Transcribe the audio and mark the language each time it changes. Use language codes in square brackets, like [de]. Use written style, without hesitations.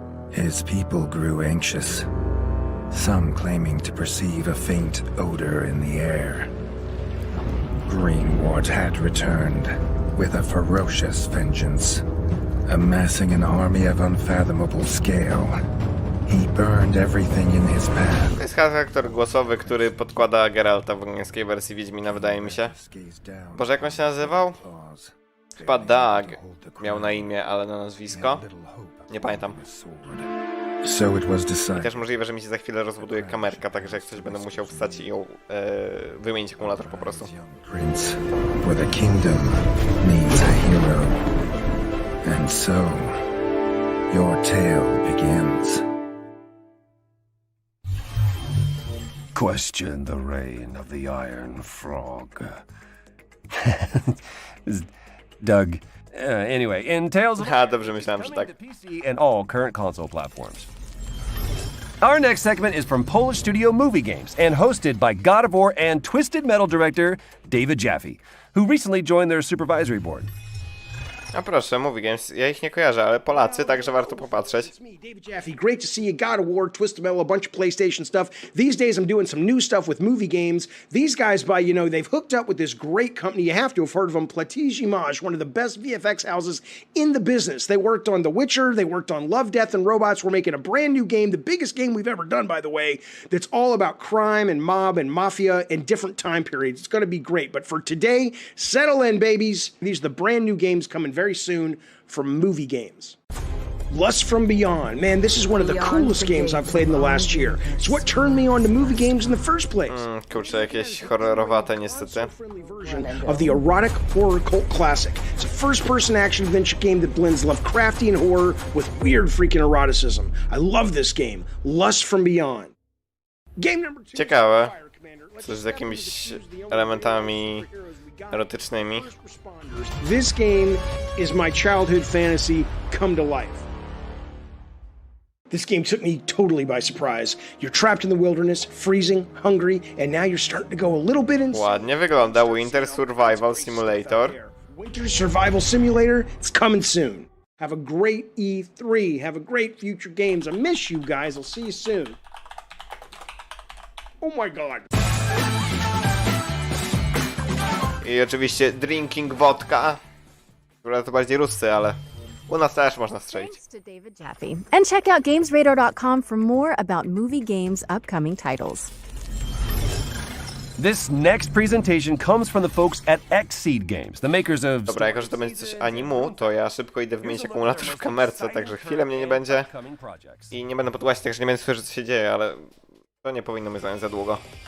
[en] His people grew anxious, some claiming to perceive a faint odor in the air. Greenwort had returned with a ferocious vengeance, amassing an army of unfathomable scale. He burned everything in his path. [pl] To jest aktor głosowy, który podkłada Geralta w angielskiej wersji Wiedźmina, wydaje mi się. Boże, jak on się nazywał? Chyba Doug miał na imię, ale na nazwisko nie pamiętam. I też możliwe, że mi się za chwilę rozbuduje kamerka, także jak coś będę musiał wstać i ją wymienić akumulator po prostu. [en] Prince, for the kingdom needs a hero. And so, your tale begins. Question the reign of the Iron Frog. Doug, Anyway, in Tales of... [pl] dobrze myślałem, że tak. [en] PC and all current console platforms. Our next segment is from Polish studio Movie Games and hosted by God of War and Twisted Metal director David Jaffe, who recently joined their supervisory board. [pl] A proszę, Movie Games, ja ich nie kojarzę, ale Polacy, także warto popatrzeć. [en] David Jaffe, great to see you. God of War, Twisted Metal, a bunch of PlayStation stuff. These days I'm doing some new stuff with Movie Games. These guys, they've hooked up with this great company. You have to have heard of them, Platij Image, one of the best VFX houses in the business. They worked on The Witcher, they worked on Love, Death, and Robots. We're making a brand new game, the biggest game we've ever done, by the way, that's all about crime and mob and mafia and different time periods. It's going to be great. But for today, settle in, babies. These are the brand new games coming very soon from Movie Games. Lust from Beyond. Man, this is one of the coolest games I've played in the last year. It's what turned me on to movie games in the first place. [pl] Kurczę, jakieś horrorowate niestety. [en] Of the erotic horror cult classic. It's a first-person action adventure game that blends Lovecraftian horror with weird freaking eroticism. I love this game. Lust from Beyond. Game number 2. [pl] Ciekawe. Coś z jakimiś elementami erotycznymi. [en] This game is my childhood fantasy come to life. This game took me totally by surprise. You're trapped in the wilderness, freezing, hungry, and now you're starting to go a little bit insane. Ładnie wygląda. Winter Survival Simulator. Winter Survival Simulator, it's coming soon. Have a great E3. Have a great future games. I miss you guys. I'll see you soon. Oh my god. [pl] I oczywiście [en] drinking vodka. [pl] Która to bardziej ruscy, ale u nas też można strzelić. [en] Thanks to David Jaffe. And check out gamesradar.com for more about movie games' upcoming titles. This next presentation comes from the folks at Xseed Games, the makers of... [pl] Dobra, jako że to będzie coś animu, to ja szybko idę wymienić akumulator w kamerce, także chwilę mnie nie będzie i nie będę podgłaszać, także nie będę słyszeć, co się dzieje, ale to nie powinno mnie zająć za długo.